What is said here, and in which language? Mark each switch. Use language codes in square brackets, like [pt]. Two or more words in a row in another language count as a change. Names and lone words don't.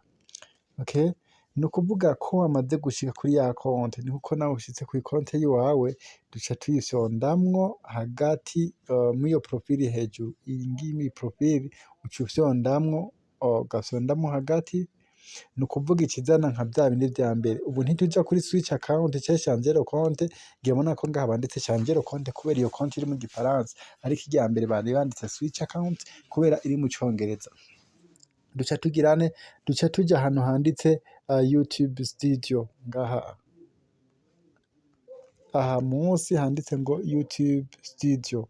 [rn] Okay, no kuvuga ko wamaze gushika kuri ya konte nikuko nawe ushitse kuri konte yiwawe, duca tuyifyondamwo hagati mwiyo profile hejuru. Iyi ngiyi profile ucufyondamwo ugafyondamwo hagati. No kuvuga ikizana nka bya bindi vya mbere. Ubu ntituja kuri [en] switch account [rn] canke [fr] changer de compte, [rn] ngebona ko ngaha banditse [fr] changer de compte [rn] kubera iyo konte iri mu gifaransa, ariko irya mbere bari banditse [en] switch account [rn] kubera iri mu congereza. Duca tuja ahantu handitse YouTube studio ngaha, aha munsi handitse ngo YouTube studio.